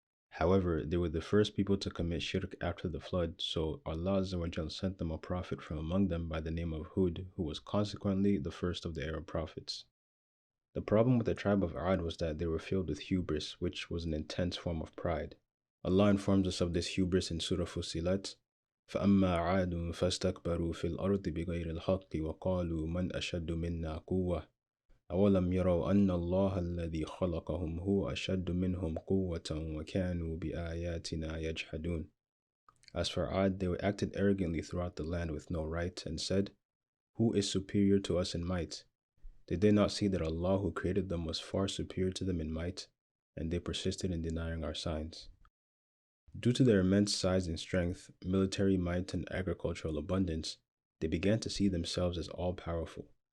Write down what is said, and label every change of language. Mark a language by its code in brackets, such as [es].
[en] However, they were the first people to commit shirk after the flood, so Allah Azza wa Jal sent them a prophet from among them by the name of Hud, who was consequently the first of the Arab prophets. The problem with the tribe of Ad was that they were filled with hubris, which was an intense form of pride. Allah informs us of this hubris in Surah Fussilat, [ar] فَأَمَّا عَادٌ فَاسْتَكْبَرُوا فِي الْأَرْضِ بِغَيْرِ الْحَقِّ وَقَالُوا مَنْ أَشَدُّ مِنَّا قُوَّةً أَوَلَمْ يَرَوْا أَنَّ اللَّهَ الَّذِي خَلَقَهُمْ هُوَ أَشَدُّ مِنْهُمْ قُوَّةً وَكَانُوا بِآيَاتِنَا يَجْحَدُونَ. [en] As for Ad, they acted arrogantly throughout the land with no right, and said, "Who is superior to us in might?" Did they not see that Allah who created them was far superior to them in might, and they persisted in denying our signs. Due to their immense size and strength, military might, and agricultural abundance, they began to see themselves as all-powerful.